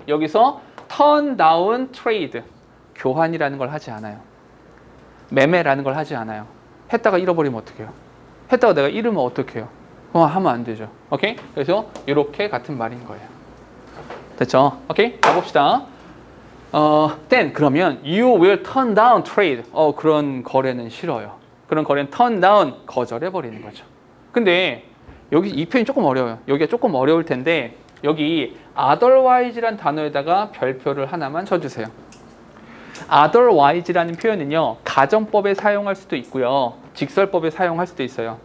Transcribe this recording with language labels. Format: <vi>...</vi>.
<ko>여기서</ko> <en>turn down trade,</en> <ko>교환이라는 걸 하지 않아요. 매매라는 걸 하지 않아요. 했다가 잃어버리면 어떡해요? 했다가 내가 잃으면 어떡해요? 그건 하면 안 되죠. 오케이? 그래서 이렇게 같은 말인 거예요. 됐죠? 오케이? 가봅시다.</ko> <en>then</en> <ko>그러면</ko> <en>you will turn down trade.</en> <ko>그런 거래는 싫어요. 그런 거래는 turn down, 거절해 버리는 거죠. 근데 여기 이 표현이 조금 어려워요. 여기가 조금 어려울 텐데 여기 otherwise란 단어에다가 별표를 하나만 쳐주세요. otherwise라는 표현은요, 가정법에 사용할 수도 있고요, 직설법에 사용할 수도 있어요.</ko>